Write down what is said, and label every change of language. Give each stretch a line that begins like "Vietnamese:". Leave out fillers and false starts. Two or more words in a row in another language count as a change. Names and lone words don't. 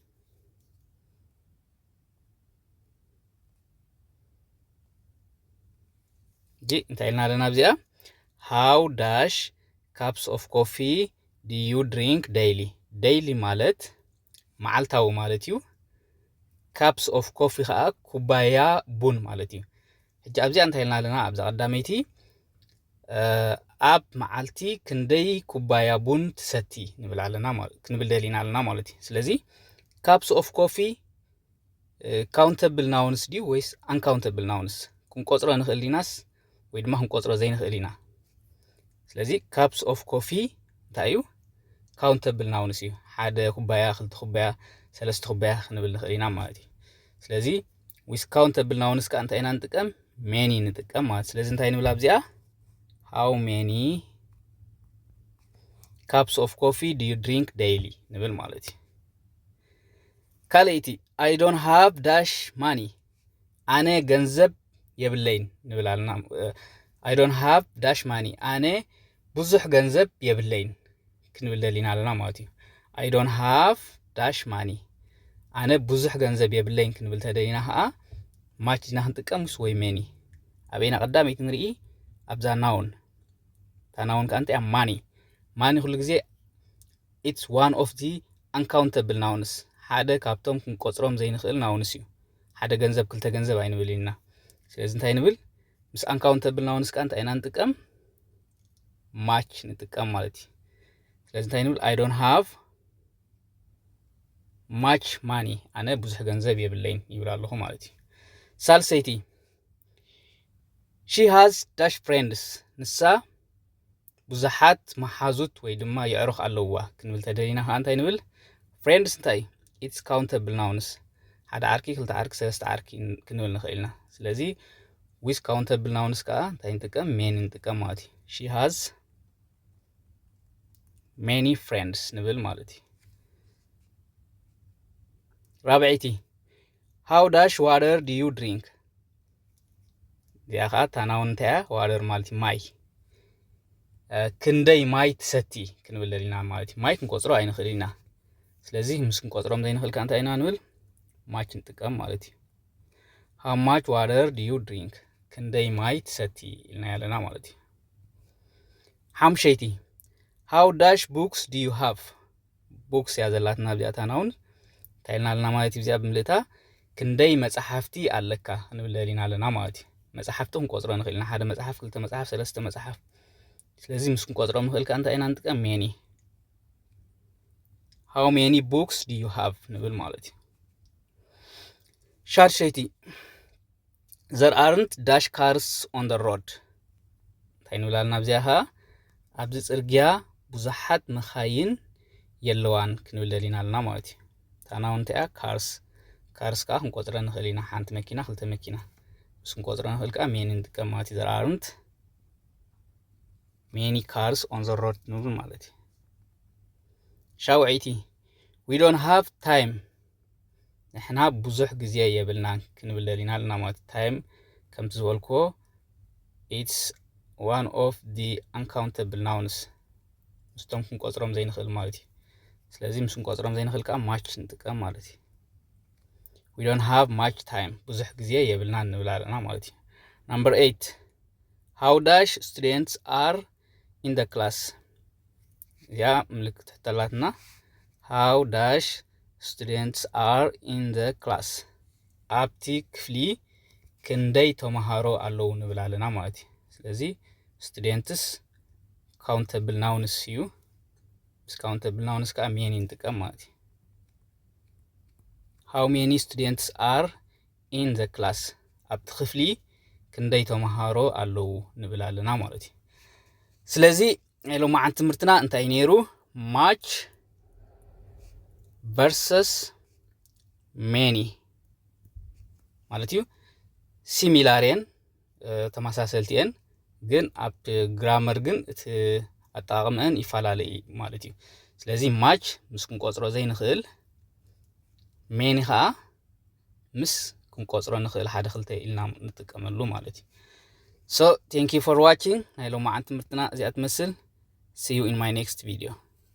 Tigrinya: እንታይ ያልና ለና ብዚኣ
English: how dash cups of coffee do you drink daily daily
Tigrinya: ማለት መዓልታዊ ማለት እዩ
English: cups of coffee
Tigrinya: ከዓ ኩባያ ቡን ማለት እዩ ሕጂ ኣብዚኣ እንታይ ያልና ለና ኣብዛ ቀዳመይቲ ኣብ መዓልቲ ክንደይ ኩባያ ቡን ትሰቲ ንብላለና ማለት ክንብል ደሊና ኣለና ማለት እዩ ስለዚ
English: cups of coffee countable nouns
Tigrinya: ዲ ወይስ
English: uncountable nouns
Tigrinya: ክንቆጽሮ ንኽእል ዲናስ ወይ ድማ ክንቆጽሮ ዘይንኽእል ኢና ስለዚ
English: cups of coffee
Tigrinya: እንታይ እዩ
English: countable nouns
Tigrinya: እዩ ሓደ ኩባያ ክልተ ኩባያ ሰለስተ ኩባያ ክንብል ንኽእል ኢና ማለት እዩ ስለዚ
English: with countable nouns
Tigrinya: ከዓ እንታይ ኢና ንጥቀም many ንጥቀም ማለት ስለዚ እንታይ ንብል ኣብዚኣ
English: how many cups of coffee do you drink daily
Tigrinya: ንብል ማለት እዩ ካልአይቲ
English: I don't have dash money
Tigrinya: ኣነ ገንዘብ የብለይን ንብላልና
English: I don't have dash money
Tigrinya: ኣነ ብዙሕ ገንዘብ የብለይን ክንብል ደሊና ኣለና ማለት እዩ
English: I don't have dash money
Tigrinya: ኣነ ብዙሕ ገንዘብ የብለይን ክንብል ተደሊና ከዓ much ዲና ክንጥቀምስ ወይ many ኣበይና ቀዳመይቲ ንርኢ ኣብዛ ናውን ታናውን ከዓ እንታይ
English: money money
Tigrinya: ሁሉ ግዜ
English: it's one of the uncountable nouns
Tigrinya: ሓደ ካብቶም ክንቆጽሮም ዘይንኽእል ናውንስ እዩ ሓደ ገንዘብ ክልተ ገንዘብ ኣይንብልና ስለዚ እንታይ ንብል ምስ
English: uncountable nouns
Tigrinya: ከዓ እንታይ ኢና ንጥቀም much ንጥቀም ማለት እዩ ስለዚ እንታይ ንብል
English: I don't have much money
Tigrinya: ኣነ ብዙሕ ገንዘብ የብለይን ይብል ኣለኹ ማለት እዩ ሳልሰይቲ
English: she has dash friends
Tigrinya: ንሳ ብዙሓት መሓዙት ወይ ድማ የዕሩኽ ኣለዋ ክንብል ተደሊና ከዓ እንታይ ንብል friends እንታይ
English: it's countable nouns
Tigrinya: ሓደ ዓርኪ ክልተ ዓርኪ ሰለስተ ዓርኪ ክንብል ንኽእል ኢና ስለዚ
English: with countable nouns
Tigrinya: ከዓ እንታይ ንጥቀም many ንጥቀም ማለት እዩ
English: she has many friends
Tigrinya: ንብል ማለት እዩ ራብዒቲ
English: how dash water do you drink
Tigrinya: እዚኣ ከዓ እታ ናውን እንታይ እያ water ማለት እዩ ማይ ክንደይ ማይ ትሰቲ ክንብል ኢና ማለት እዩ ማይ ክንቆፅሮ ኣይንኽእል ኢና ስለዚ ምስ ክንቆፅሮም ዘይንኽእል ከዓ እንታይ ኢና ንብል ማች ንጥቀም ማለት እዩ
English: how much water do you drink
Tigrinya: ክንደይ ማይ ትሰቲ ኢልና ያለና ማለት እዩ ሓምሸይቲ
English: how dash books do you have
Tigrinya: books ያ ዘላትና ብዚኣ እታ ናውን እንታይ ኢልና ኣለና ማለት እዩ እዚኣ ብምልእታ ክንደይ መጽሓፍቲ ኣለካ ክንብል ኢና ኣለና ማለት እዩ መጽሓፍቲ ክንቆፅሮ ንኽእል ኢና ሓደ መጽሓፍ ክልተ መጽሓፍ ሰለስተ መጽሓፍ ስለዚ ምስ ክንቆፅሮም ንኽእል ከዓ እንታይ ኢና ንጥቀም many
English: how many books do you have
Tigrinya: ንብል ማለት እዩ ሻድሸይቲ
English: there aren't dash cars on the road
Tigrinya: እንታይ ንብል ኣለና ብዚኣ ከዓ ኣብዚ ፅርግያ ብዙሓት መኻይን የለዋን ክንብል ኢና ኣለና ማለት እዩ እታ ናውን እንታይ እያ ካርስ ከዓ ክንቆፅረ ንኽእል ኢና ሓንቲ መኪና ክልተ መኪና ምስ ክንቆፅሮ ንኽእል ከዓ many ንጥቀም ማለት እዩ
English: there aren't many cars on the road
Tigrinya: ንብል ማለት እዩ ሻውዒቲ
English: we don't have time
Tigrinya: ንሕና ብዙሕ ግዜ የብልናን ክንብል ኢና ኣለና ማለት እዩ time ከምቲ ዝበልክዎ
English: it's one of the uncountable nouns
Tigrinya: ምስቶም ክንቆፅሮም ዘይንኽእል ማለት እዩ ስለዚ ምስ ክንቆፅሮም ዘይንኽእል ከዓ much ንጥቀም ማለት እዩ
English: we don't have much time
Tigrinya: ብዙሕ ግዜ የብልናን ንብል ኣለና ማለት እዩ
English: number 8 how dash students are in the class
Tigrinya: ያ ምልክት ተላትና
English: how dash students are in the class
Tigrinya: ኣብቲ ክፍሊ ክንደይ ተማሃሮ ኣለዉ ንብል ኣለና ማለት እዩ ስለዚ
English: students countable nouns
Tigrinya: እዩ ምስ
English: countable nouns
Tigrinya: ከዓ many ንጥቀም ማለት እዩ
English: how many students are in the class
Tigrinya: ኣብቲ ክፍሊ ክንደይ ተማሃሮ ኣለዉ ንብል ኣለና ማለት እዩ ስለዚ ሎማዓንቲ ትምህርትና እንታይ ነይሩ much
English: versus many
Tigrinya: ማለት እዩ ሲሚላር ተመሳሰልቲን ግን ኣብ ግራመር ግን እቲ ኣጠቃቅመን ይፈላለዩ ማለት እዩ ስለዚ much ምስ ክንቆፅሮ ዘይንኽእል many ከዓ ምስ ክንቆፅሮ ንኽእል ሓደ ክልተ ኢልና ንጥቀመሉ ማለት እዩ
English: so thank you for watching
Tigrinya: ናይ ሎማዓንቲ ትምህርትና እዚኣ ትመስል
English: see you in my next video